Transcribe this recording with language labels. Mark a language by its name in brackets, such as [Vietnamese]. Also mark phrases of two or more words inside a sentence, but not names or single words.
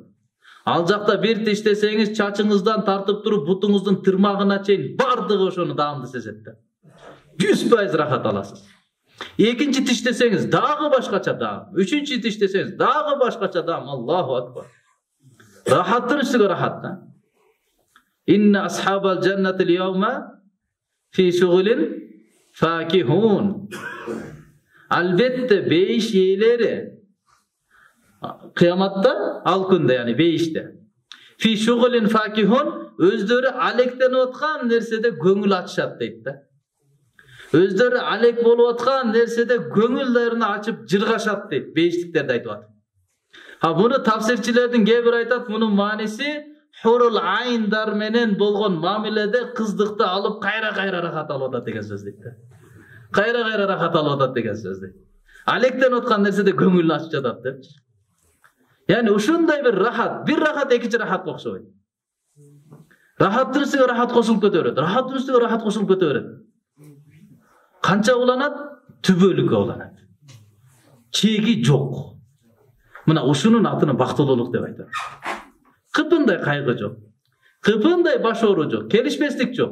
[Kyrgyz] Ал жакта бир тиштесеңиз чачыңыздан тартып туруп бутуңуздун тырмагына чейин бардыгы ошону даамды сезет да. 100% рахат аласыз. Экинчи тиштесеңиз дагы башкача даам. Үчүнчү тиштесеңиз дагы башкача даам. [Arabic] الله أكبر. [Kyrgyz] Рахаттын үстүгө рахат да. [Arabic] إن أصحاب الجنة اليوم في شغل فاكهون. [Kyrgyz] Албетте бейиш ээлери кыяматта, ал күндө, яни бейиште. [Arabic] في شغل فاكهون, [Kyrgyz] өздөрү алектенип аткан нерседе көңүл ачышат дейт да. Өздөрү алек болуп аткан нерседе көңүлдөрүн ачып жыргашат дейт, бейиштиктерди айтып атат. Буну тафсирчилердин кээ бир айтат, мунун мааниси хурул айндар менен болгон мамиледе кыздыкты алып кайра рахат алып атат деген сөз дейт да. Кайра рахат алып атат деген сөз дейт. Алектенип аткан нерседе көңүлүн ачып жатат депчи. Yani ушундай bir rahat экинчи рахатка окшобойт. Рахаттын үстүгө рахат кошулуп кете берет. Рахаттын үстүгө рахат кошулуп кете берет. Канча уланат? Түбөлүккө уланат. Чеги жок. Мына ушунун атыны бактылуулук деп айтат. Кыпындай кайгы жок. Кыпындай баш оору жок. Келишпестик жок.